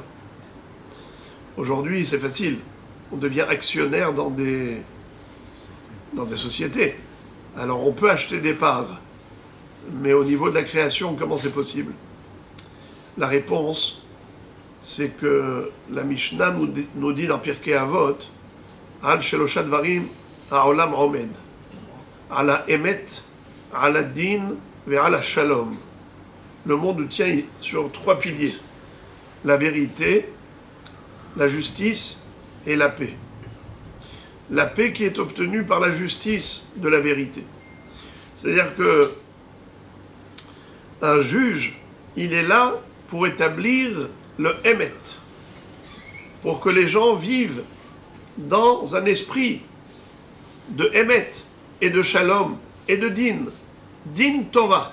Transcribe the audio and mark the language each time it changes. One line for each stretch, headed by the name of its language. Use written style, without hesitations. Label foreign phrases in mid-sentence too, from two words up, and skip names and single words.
French: Aujourd'hui, c'est facile. On devient actionnaire dans des sociétés. Alors, on peut acheter des parts. Mais au niveau de la création, comment c'est possible? La réponse, c'est que la Mishnah nous dit dans Pirkei Avot,
Hebrew: על שלושה דברים העולם עומד, על האמת, על הדין, ועל השלום.
French: Le monde tient sur 3 piliers: la vérité, la justice et la paix. La paix qui est obtenue par la justice de la vérité. C'est-à-dire que un juge, il est là pour établir le Emet, pour que les gens vivent dans un esprit de Emet et de Shalom et de
Hebrew: דין תורה.